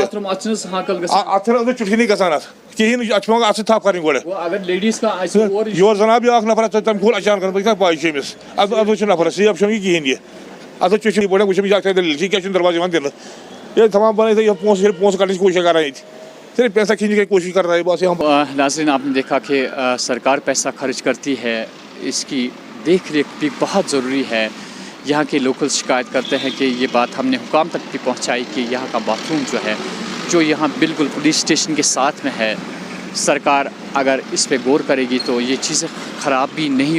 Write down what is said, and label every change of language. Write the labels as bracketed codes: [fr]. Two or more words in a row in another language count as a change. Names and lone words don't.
[en] bath room [ks] اتھ چھِنہٕ حاکل گژھان اتھ چھنہٕ أنٛدرٕ چُٹھکنٕے گژھان اتھ کِہیٖنۍ اتھ چھِ پیٚوان اَتھ سۭتۍ تھپھ کرٕنۍ گۄڈٕ اگر لیڈیٖز کانٛہہ آسہِ اور یور زن آو بیاکھ نفر تٔمۍ کھوٗل اچانک بہٕ کیٛاہ پاے چھِ أمِس ادٕ چھُ نفرس سیف چھُنہٕ یہِ کِہیٖنۍ یہِ اتھ چُٹھِ پٲٹھۍ وٕچھ أمِس کیٛاہ دٔلیٖل چھِ یہِ کیٛاہ چھُنہٕ دروازٕ یِوان دِنہٕ ییٚلہِ تھاوان بنٲیِتھ یہِ پونٛسہٕ کڑنٕچ کوٗشش کران ییٚتہِ [ur] صرف پیسہ کھینچنے کی کوشش کر رہا ہے بس یہاں ناظرین آپ نے دیکھا کہ سرکار پیسہ خرچ کرتی ہے اس کی دیکھ ریکھ بھی بہت ضروری ہے یہاں کے لوکل شکایت کرتے ہیں کہ یہ بات ہم نے حکام تک بھی پہنچائی کہ یہاں کا [en] bath room [ur] جو ہے جو یہاں بالکل [en] police station [ur] کے ساتھ میں ہے سرکار اگر اس پہ غور کرے گی تو یہ چیزیں خراب بھی نہیں